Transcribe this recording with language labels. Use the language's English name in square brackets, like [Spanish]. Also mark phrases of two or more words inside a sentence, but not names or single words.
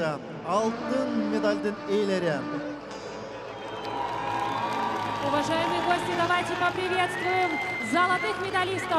[Kazakh] Altın medalдің иелері. [Russian] Уважаемые гости, давайте поприветствуем золотых медалистов.